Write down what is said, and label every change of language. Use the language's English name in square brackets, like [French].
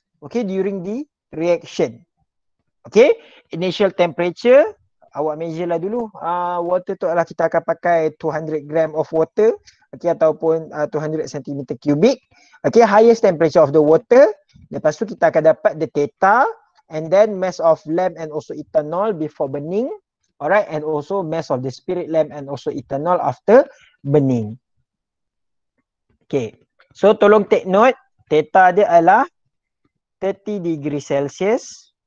[English] Okay, during the reaction. [Malay] Okay, [English] initial temperature. [Malay] Awak measure lah dulu. Water tu adalah kita akan pakai 200 gram [English] of water. [Malay] Okay, ataupun 200 cm cubic. [English] Okay, highest temperature of the water. [Malay] Lepas tu kita akan dapat [English] the theta. And then mass of lamp and also ethanol before burning. Alright, and also mass of the spirit lamp and also ethanol after burning. Okay, so tolong take note, theta [Malay] dia adalah [English] 30 degree Celsius.